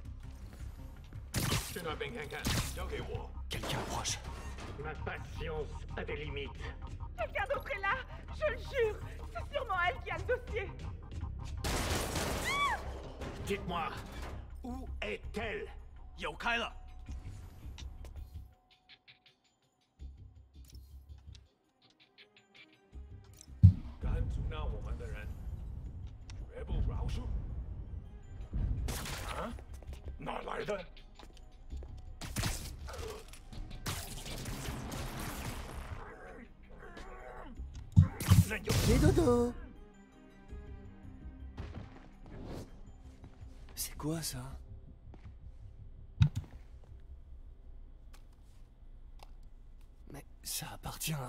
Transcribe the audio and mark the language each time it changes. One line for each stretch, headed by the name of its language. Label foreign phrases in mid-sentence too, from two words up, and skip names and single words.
French: Quelqu'un approche. Ma patience a des limites. Quelqu'un d'autre est là. Je le jure. C'est sûrement elle qui a le dossier. Dites-moi, où est-elle?
Chinese: 有开了。敢阻挠我们的人，绝不饶恕。啊？哪来的？
French: Les dodos. C'est quoi ça? Mais ça appartient à...